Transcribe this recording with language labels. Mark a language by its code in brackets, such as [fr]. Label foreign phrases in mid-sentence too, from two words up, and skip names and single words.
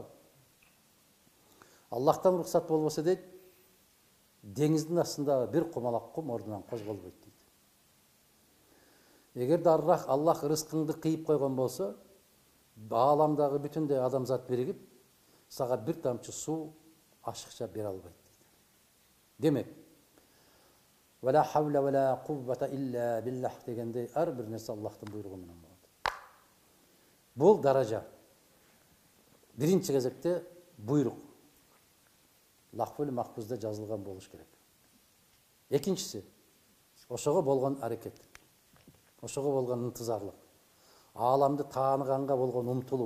[ky] Аллахтан уруксат болбосо дейт, деңиздин астындагы бир кумалак кум ордунан козголбойт дейт. Эгер дарырақ Аллах рызкыңды кыйып койгон болсо, ааламдагы бүтүндөй адамзат биригип, сага бир тамчы суу ашыкча бере албайт. Демек, [ar] «ولا حول ولا قوة إلا بالله» [ky] дегендей ар бир нерсе Аллахтын буйругу менен болот. Бул даража. Биринчи кезекте буйрук. Лахфул махфузда жазылган болуш керек. Экинчиси, ошого болгон аракет. Ошого болгон ынтызарлык. Ааламды тааныганга болгон умтулуу.